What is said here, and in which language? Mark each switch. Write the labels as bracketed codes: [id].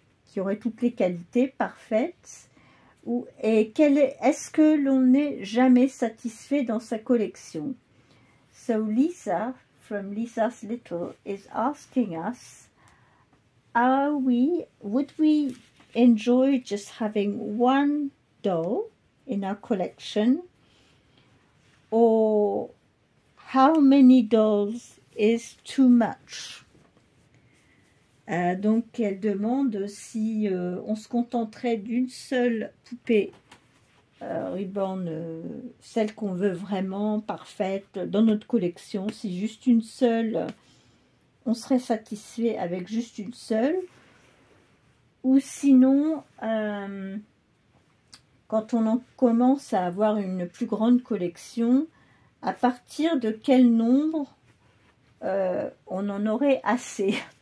[fr] qui aurait toutes les qualités parfaites. Et est-ce que l'on n'est jamais satisfait dans sa collection? [en] So Lisa, from Lisa's Little, is asking us, would we enjoy just having one doll in our collection, or how many dolls is too much? [fr] Donc elle demande si on se contenterait d'une seule poupée Reborn, celle qu'on veut vraiment, parfaite, dans notre collection, si juste une seule, on serait satisfait avec juste une seule, ou sinon, quand on en commence à avoir une plus grande collection, à partir de quel nombre on en aurait assez.